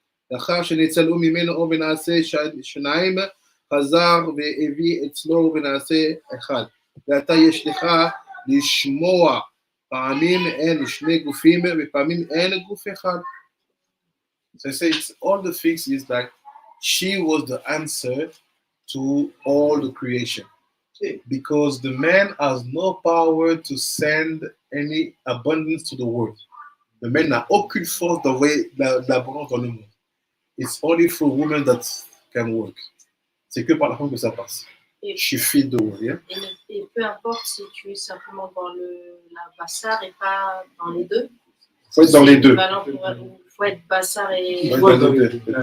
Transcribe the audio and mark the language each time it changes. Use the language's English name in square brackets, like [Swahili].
[Hebrew] לאחר שנצלו ממנו או ונעשה שניים, חזר והביא אצלו ונעשה אחד. ואתה יש לך לשמוע, פעמים אין שני גופים ופעמים אין גוף אחד. [English] So I say it's all the things is that she was the answer to all the creation. Because the man has no power to send any abundance to the world. [French] Le man n'a aucune force d'envoyer l'abondance dans le monde. [English] It's only through women that can work. [French] C'est que par la femme que ça passe. [English] She feed the world, yeah? [French] Et peu importe si tu es simplement dans la bassar et pas dans les deux. Il faut être dans les deux. Il faut être bassar et... Il faut être dans les deux.